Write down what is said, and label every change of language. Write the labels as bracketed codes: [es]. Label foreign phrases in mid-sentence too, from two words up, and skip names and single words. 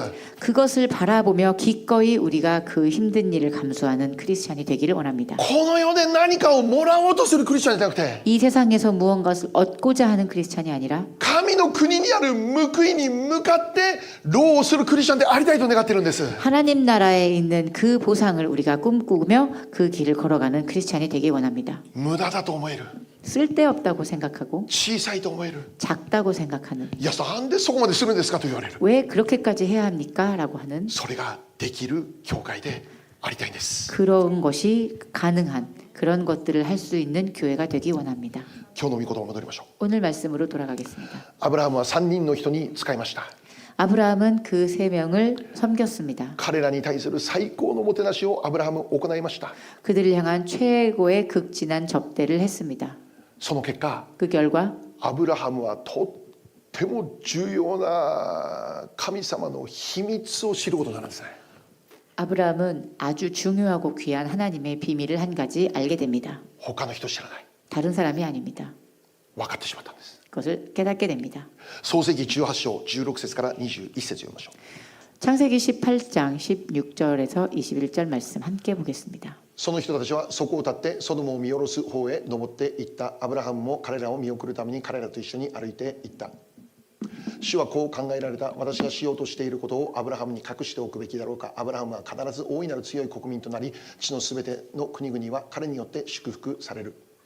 [ko] 그것을 바라보며 기꺼이 우리가 그 힘든 일을 감수하는 크리스찬이 되기를 원합니다. [ja] この世で何かをもらおうとするクリスチャンじゃなくて、 [ko] 이 세상에서 무언가를 얻고자 하는 크리스찬이 아니라 [ja] 神の国にある報いに向かって労をするクリスチャンでありたいと願っているんです。 [ko] 하나님 나라에 있는 그 보상을 우리가 꿈꾸며 그 길을 걸어가는 크리스찬이 되기 원합니다. [ja] 無駄だと思える、 [ko] 쓸데없다고 생각하고 [ja] 小さいと思える、 [ko] 작다고 생각하는 [ja] いやなんでそこまでするんですかと言われる。 [ko] 왜 그렇게까지 해야 합니까? 라고 하는 [ja] それができる教会でありたいんです。 [ko] 그런 것이 가능한 그런 것들을 할 수 있는 교회가 되기 원합니다. [ja] 今日の御言葉戻りましょう。 [ko] 오늘 말씀으로 돌아가겠습니다. [ja] アブラハムは3人の人に使いました。 [ko] 아브라함은 그 세 명을 섬겼습니다. [ja] 彼らに対する最高のもてなしをアブラハム行いました。 [ko] 그들을 향한 최고의 극진한 접대를 했습니다. [ja] その結果 [ko] 그 결과 [ja] アブラハムはとっても重要な神様の秘密を知ることになるんですね。 [ko] 아브라함은 아주 중요하고 귀한 하나님의 비밀을 한 가지 알게 됩니다. [ja] 他の人知らない。 [ko] 다른 사람이 아닙니다. [ja] 分かってしまったんです。 [ko] 그것을 깨닫게 됩니다. [ja] 創世記18章16節から21節読みましょう。 [ko] 창세기 18장 16절에서 21절 말씀 함께 보겠습니다. [ja] その人たちはそこを立ってソドムを見下ろす方へ登っていった。アブラハムも彼らを見送るために彼らと一緒に歩いていった。主はこう考えられた。私がしようとしていることをアブラハムに隠しておくべきだろうか。アブラハムは必ず大いなる強い国民となり、地のすべての国々は彼によって祝福される。